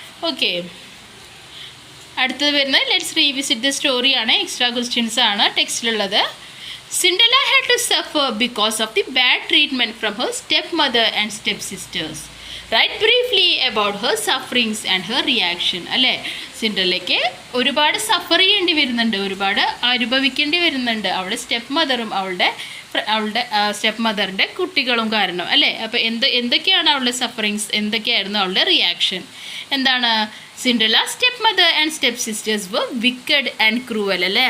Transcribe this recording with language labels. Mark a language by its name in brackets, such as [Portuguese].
[Malayalam] Okay, അടുത്തത് വരുന്നത് let's revisit the സ്റ്റോറിയാണ്. എക്സ്ട്രാ ക്വസ്റ്റ്യൻസ് ആണ് ടെക്സ്റ്റിലുള്ളത്. [English] Cinderella had to suffer because of the bad treatment from her stepmother and stepsisters. Write briefly about her sufferings and her reaction. [Malayalam] അല്ലേ, സിൻഡ്രല്ലയ്ക്ക് ഒരുപാട് സഫർ ചെയ്യേണ്ടി വരുന്നുണ്ട്, ഒരുപാട് അനുഭവിക്കേണ്ടി വരുന്നുണ്ട് അവളുടെ സ്റ്റെപ്പ് മദറും അവളുടെ സ്റ്റെപ്പ് മദറിൻ്റെ കുട്ടികളും കാരണം അല്ലേ. അപ്പോൾ എന്തൊക്കെയാണ് അവളുടെ സഫറിങ്സ്, എന്തൊക്കെയായിരുന്നു അവളുടെ റിയാക്ഷൻ? എന്താണ്? [English] Cinderella stepmother and stepsisters were wicked and cruel [Malayalam] അല്ലേ.